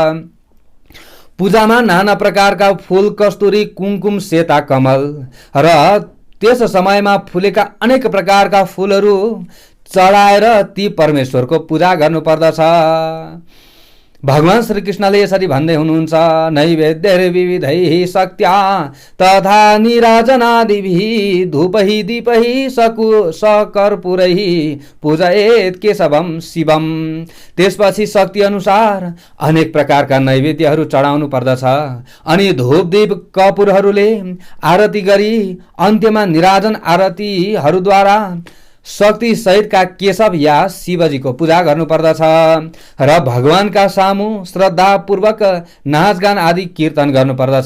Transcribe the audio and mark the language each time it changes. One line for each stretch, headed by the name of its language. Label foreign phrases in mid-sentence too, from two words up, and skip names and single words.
Nepali: पूजामा नाना प्रकारका फूल कस्तुरी कुमकुम सेता कमल र त्यस समयमा फुलेका अनेक प्रकारका फूलहरू चढाएर ती परमेश्वरको पूजा गर्नुपर्दछ। भगवान श्री कृष्णले यसरी भन्दै हुनुहुन्छ।
Sanskrit: नैवेद्य विविधैः शक्त्या तथा निराजनादिभिः धूपैः दीपैः सकर्पूरैः पूजयेत् केशवं शिवम्।
Nepali: त्यसपछि शक्ति अनुसार अनेक प्रकारका नैवेद्यहरू चढाउनु पर्दछ। अनि धूप दीप कपुरहरूले आरती गरी अन्त्यमा निराजन आरतीहरूद्वारा शक्ति सहितका केशव या शिवजीको पूजा गर्नुपर्दछ र भगवानका सामु श्रद्धापूर्वक नाचगान आदि कीर्तन गर्नुपर्दछ।